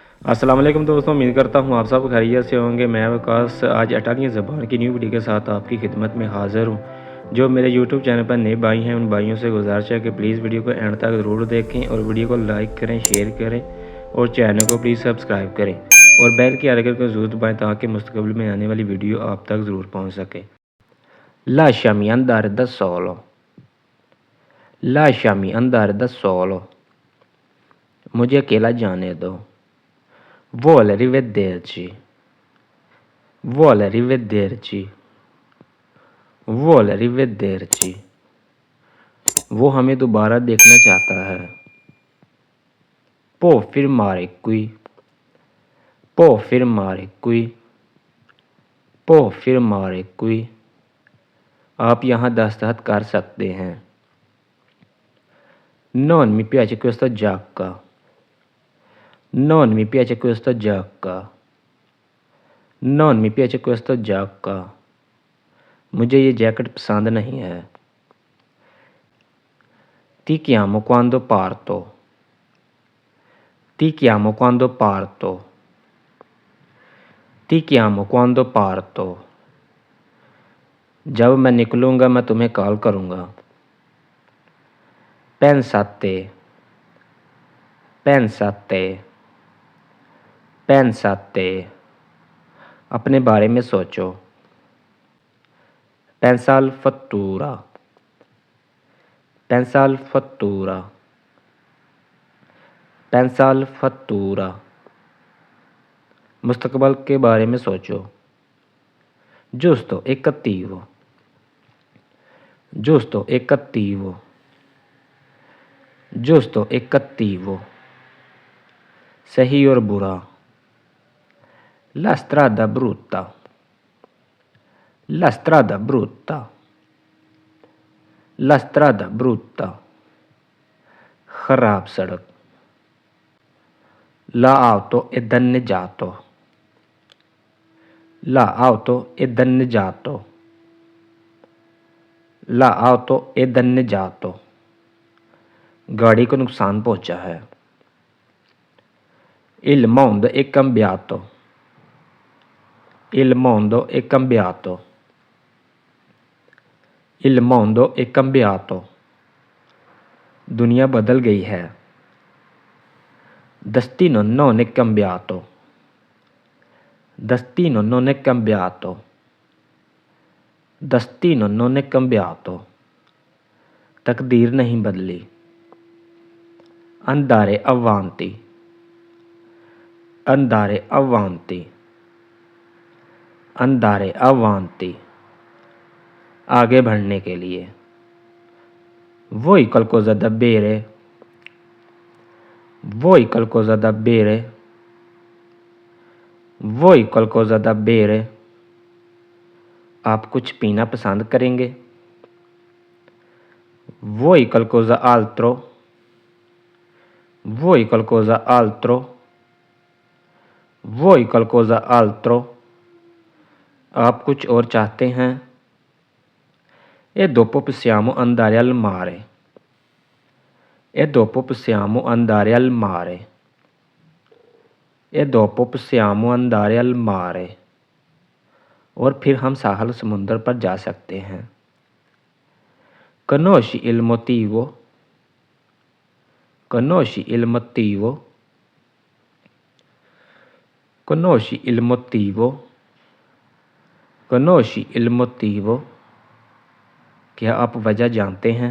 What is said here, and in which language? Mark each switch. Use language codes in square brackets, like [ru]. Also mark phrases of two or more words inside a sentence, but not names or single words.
[ur] السلام علیکم دوستو، امید کرتا ہوں آپ سب خیریت سے ہوں گے۔ میں وقاص آج اٹالین زبان کی [en] new video [ur] کے ساتھ آپ کی خدمت میں حاضر ہوں. جو میرے یوٹیوب چینل پر نئے بھائی ہیں، ان بھائیوں سے گزارش ہے کہ [en] please video [ur] کو اینڈ تک ضرور دیکھیں اور ویڈیو کو لائک کریں، شیئر کریں اور چینل کو [en] please subscribe [ur] کریں اور بیل کے آئیکن کو ضرور دبائیں تاکہ مستقبل میں آنے والی ویڈیو آپ تک ضرور پہنچ سکے. [it] Lasciami andare da solo, lasciami andare da solo, [ur] مجھے اکیلا جانے دو. [it] Vuole rivederci, vuole rivederci, vuole rivederci, [ur] وہ ہمیں دوبارہ دیکھنا چاہتا ہے. [it] Può firmare qui, può firmare qui, può firmare qui, [ur] آپ یہاں دستخط کر سکتے ہیں. [it] Non mi piace questa giacca, non mi piace questa giacca, non mi piace questa giacca, [ur] مجھے یہ جیکٹ پسند نہیں ہے. [it] Ti chiamo quando parto, ti chiamo quando parto, ti chiamo quando parto, [ur] جب میں نکلوں گا میں تمہیں کال کروں گا. [it] Pensate, pensate, pensate, [ur] اپنے بارے میں سوچو. [it] Pensa al futuro, pensa al futuro, pensa al futuro, [ur] مستقبل کے بارے میں سوچو. [it] Giusto e cattivo, giusto e cattivo, giusto e cattivo, [ur] صحیح اور برا. [it] La strada brutta, la strada brutta, la strada brutta, [ur] خراب سڑک. [it] L'auto è danneggiato, l'auto è danneggiato, l'auto è danneggiato, [ur] گاڑی کو نقصان پہنچا ہے. [it] Il mondo è cambiato, il mondo è cambiato, il mondo è cambiato, [ur] دنیا بدل گئی ہے. [it] Destino non è cambiato, destino non è cambiato, destino non è cambiato, [ur] تقدیر نہیں بدلی. [it] Andare avanti, andare avanti, andare avanti, [ur] آگے بڑھنے کے لیے. [it] Vuoi qualcosa da bere? Vuoi qualcosa da bere? Vuoi qualcosa da bere? [ur] آپ کچھ پینا پسند کریں گے? [it] Vuoi qualcosa altro? Vuoi qualcosa altro? Vuoi qualcosa altro? [ur] آپ کچھ اور چاہتے ہیں? [it] E dopo possiamo andare al mare. E dopo possiamo andare al mare. E dopo possiamo andare al mare. [ur] اور پھر ہم ساحل سمندر پر جا سکتے ہیں. [it] Conosci il motivo? Conosci il motivo? Conosci il motivo? Conosci il motivo? [ur] کیا آپ وجہ جانتے ہیں?